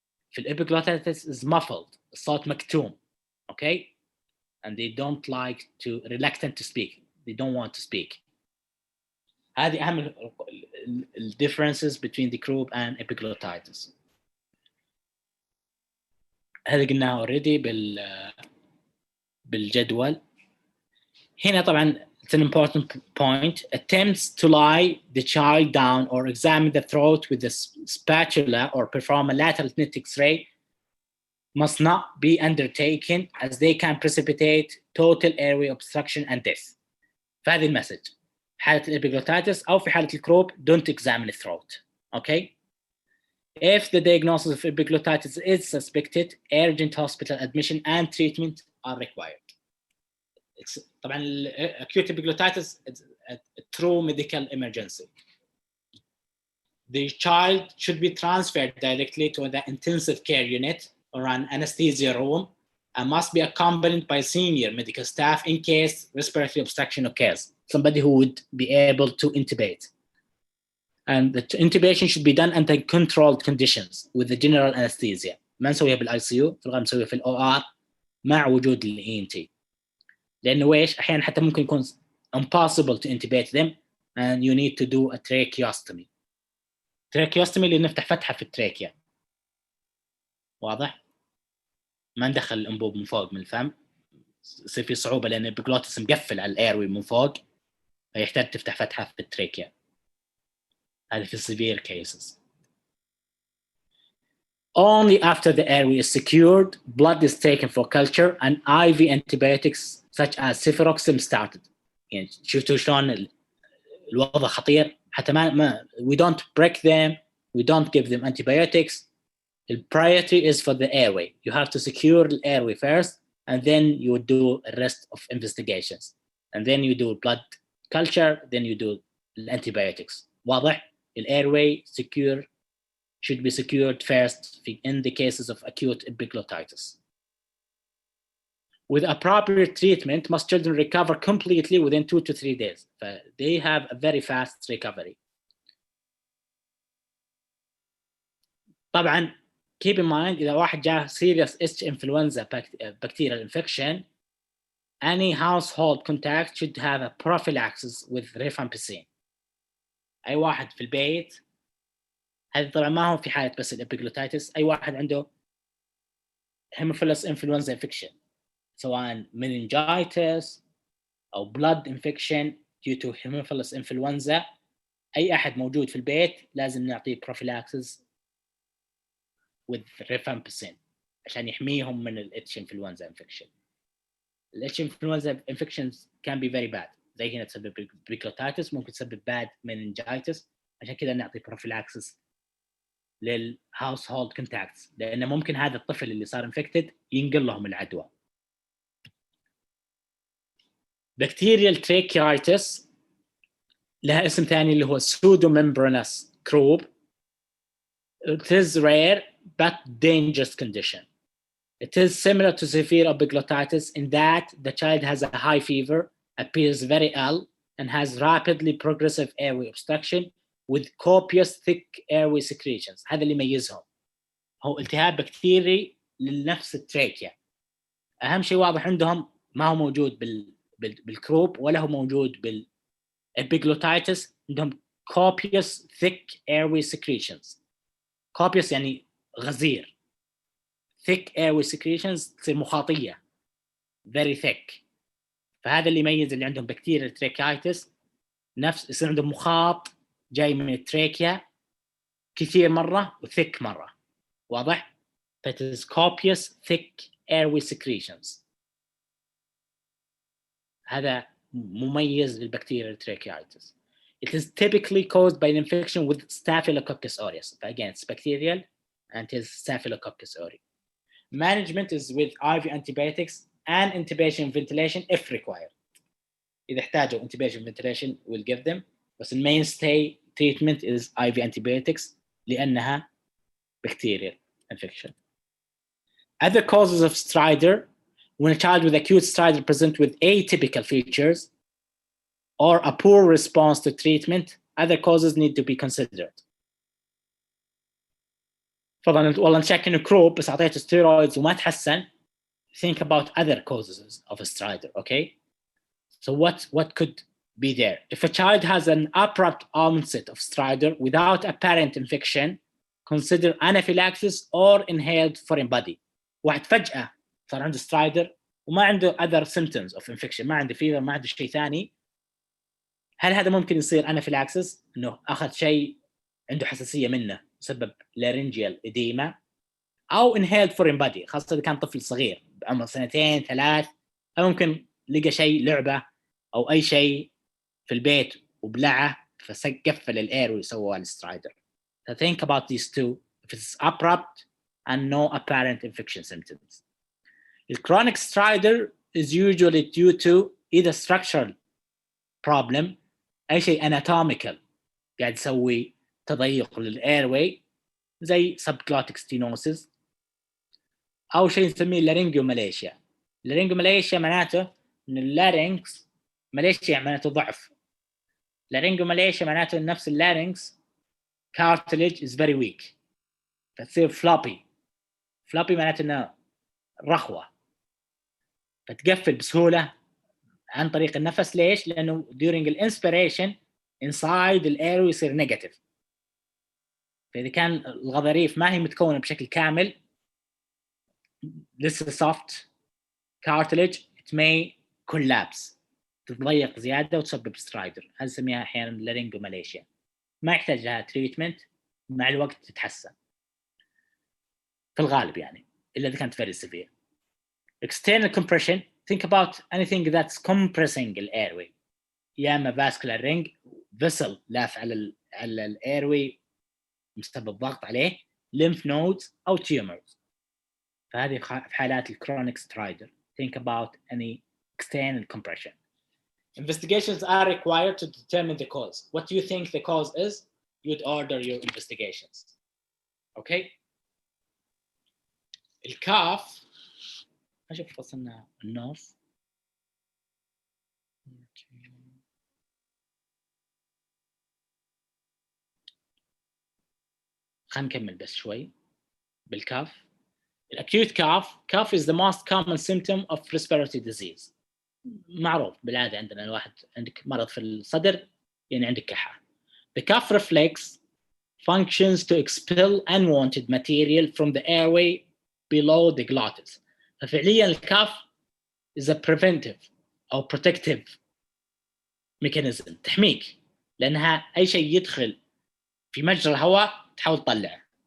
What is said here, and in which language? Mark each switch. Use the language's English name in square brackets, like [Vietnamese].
[English] في epiglottitis is muffled, [Arabic] الصوت مكتوم, [English] okay, and they don't like to reluctant to speak, they don't want to speak. هذه أهم differences between the croup and epiglottitis. [Arabic] هذا قلناها already بالجدول. هنا طبعا [English] it's an important point, attempts to lie the child down or examine the throat with a spatula or perform a lateral slit X-ray must not be undertaken as they can precipitate total airway obstruction and death. [Arabic] فهذه المسج. حالة الإبيجلوتيتس أو في حالة الكروب [English] don't examine the throat. Okay? If the diagnosis of epiglottitis is suspected, urgent hospital admission and treatment are required. It's طبعا acute epiglottitis is a true medical emergency. The child should be transferred directly to the intensive care unit or an anesthesia room and must be accompanied by senior medical staff in case respiratory obstruction occurs. Somebody who would be able to intubate. And the intubation should be done under controlled conditions with the general anesthesia. [Arabic] ما نسويها بالاي سي يو، في الغالب نسويها في الاو ار مع وجود الاي ان تي. لانه ايش؟ احيانا حتى ممكن يكون [English] impossible to intubate them and you need to do a tracheostomy. [Arabic] tracheostomy اللي نفتح فتحه في التراكيا. واضح؟ ما ندخل الانبوب من فوق من الفم، يصير في صعوبه لان البيجلوتس مقفل على الايروي من فوق، فيحتاج تفتح فتحه في التراكيا. هذا في [English] severe cases. Only after the airway is secured, blood is taken for culture and IV antibiotics such as cefuroxime started. [Arabic] يعني شفتوا شلون الوضع خطير؟ حتى ما [English] we don't break them, we don't give them antibiotics. The priority is for the airway. You have to secure the airway first, and then you do the rest of investigations. And then you do blood culture, then you do antibiotics. واضح؟ The airway should be secured first in the cases of acute epiglottitis. With appropriate treatment, most children recover completely within 2 to 3 days. They have a very fast recovery. طبعا keep in mind [Arabic] إذا واحد جاه [English] serious H influenza bacterial infection, any household contact should have a prophylaxis with rifampicin. [Arabic] أي واحد في البيت، هذا طبعا ما هو في حالة بس الإبيجلوتيتس، أي واحد عنده hemophilus influenza infection سواء meningitis أو [English] blood infection due to hemophilus influenza، [Arabic] أي أحد موجود في البيت لازم نعطيه [English] prophylaxis with rifampicin [Arabic] عشان يحميهم من ال H influenza infection. [English] ال H influenza infections can be very bad. [Arabic] زي هنا تسبب epiglottitis، ممكن تسبب bad meningitis، عشان كذا نعطي prophylaxis لل household contacts، لأن ممكن هذا الطفل اللي صار infected ينقل لهم العدوى. Bacterial tracheitis لها اسم ثاني اللي هو pseudomembranous croup. [English] It is rare but dangerous condition. It is similar to severe epiglottitis in that the child has a high fever, appears very ill, and has rapidly progressive airway obstruction with copious thick airway secretions. [Arabic] هذا اللي يميزهم، هو التهاب بكتيري لنفس التراكيا. أهم شيء واضح عندهم ما هو موجود بالكروب ولا هو موجود بالإبيجلوتيتس، عندهم copious thick airway secretions. copious يعني غزير، thick airway secretions تصير مخاطية [English] very thick. [Arabic] فهذا اللي يميز اللي عندهم بكتيريا تراكيتس، نفس يصير عندهم مخاط جاي من التراكيا كثير مرة وثيك مرة. [English] واضح؟ That is copious thick airway secretions. [Arabic] هذا مميز للبكتيريا التراكيتس. [English] It is typically caused by an infection with Staphylococcus aureus. Again, it's bacterial and it is Staphylococcus aureus. Management is with IV antibiotics and intubation ventilation if required. [Arabic] إذا احتاجوا [English] intubation ventilation we'll give them. بس the mainstay treatment is IV antibiotics لأنها bacterial infection. Other causes of stridor: when a child with acute stridor presents with atypical features or a poor response to treatment, other causes need to be considered. [Arabic] فضلا والله نشك إنه كروب بس أعطيته steroids وما تحسن. [English] Think about other causes of a stridor, okay? So what could be there? If a child has an abrupt onset of stridor without apparent infection, consider anaphylaxis or inhaled foreign body. [Arabic] واحد فجأة صار عنده stridor وما عنده [English] other symptoms of infection، [Arabic] ما عنده fever، ما عنده شيء ثاني، هل هذا ممكن يصير انافيلاكسس انه اخذ شيء عنده حساسيه منه يسبب لارنجيال اديما، او انهيلد فورين بادي، خاصه اذا كان طفل صغير بعمر 2 3، او ممكن لقى شيء لعبه او اي شيء في البيت وبلعه فقفل الاير ويسوى السترايدر. [English] So think about these two if it's abrupt and no apparent infection symptoms. The chronic stridor is usually due to either structural problem، اي شيء anatomical [Arabic] قاعد يسوي تضيق للايرواي زي [English] subglottic stenosis، او شيء نسميه لارينجوماليشيا. [Arabic] اللارينجوماليشيا معناته ان اللارينكس، ماليشيا معناته ضعف، لارينجوماليشيا معناته ان نفس اللارينكس [English] cartilage is very weak [Arabic] فتصير floppy معناته انه رخوه فتقفل بسهوله عن طريق النفس. ليش؟ لانه during الانسبيريشن inside الاير يصير نيجاتيف، فاذا كان الغضاريف ما هي متكونه بشكل كامل لسه [English] soft cartilage it may collapse، [Arabic] تتضيق زياده وتسبب سترايدر. هذا نسميها احيانا لارينجوماليشيا، ما يحتاج لها تريتمنت، مع الوقت تتحسن في الغالب يعني، الا اذا كانت [English] very severe. External compression, think about anything that's compressing the airway، يا اما vascular ring vessel [Arabic] لاف على الايروي مسبب ضغط عليه، [English] lymph nodes او tumors، [Arabic] فهذه في حالات الكرونيك سترايدر. [English] think about any external compression. Investigations are required to determine the cause. What do you think the cause is? You'd order your investigations. Okay. [Arabic] الكاف أشوف فصلنا النص. خلينا نكمل بس شوي بالكاف. [English] الأكيوت cough is the most common symptom of respiratory disease. [Arabic] معروف بالعادة عندنا الواحد عندك مرض في الصدر يعني عندك كحة. [English] The cough reflex functions to expel unwanted material from the airway below the glottis. [Arabic] ففعليا الكاف [English] is a preventive [Arabic] أو protective mechanism، تحميك، لأنها أي شيء يدخل في مجرى الهواء تحاول تطلعه.